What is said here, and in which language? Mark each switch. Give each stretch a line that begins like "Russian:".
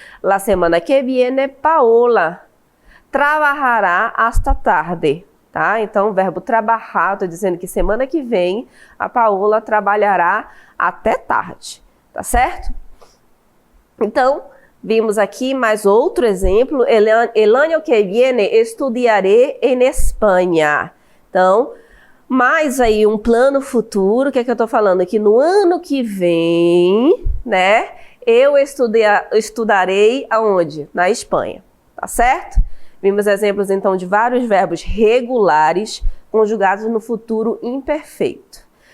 Spanish: La semana que viene, Paola trabalhará hasta tarde, tá?
Portuguese: Então, o verbo trabalhar, estou dizendo que semana que vem, a Paola trabalhará até tarde, tá certo? Então, vimos aqui mais outro exemplo.
Spanish: El año que viene estudiaré en Espanha.
Portuguese: Então, mais aí um plano futuro. O que é que eu estou falando? Que no ano que vem, né, eu estudarei aonde? Na Espanha, tá certo? Vimos exemplos, então, de vários verbos regulares conjugados no futuro imperfeito.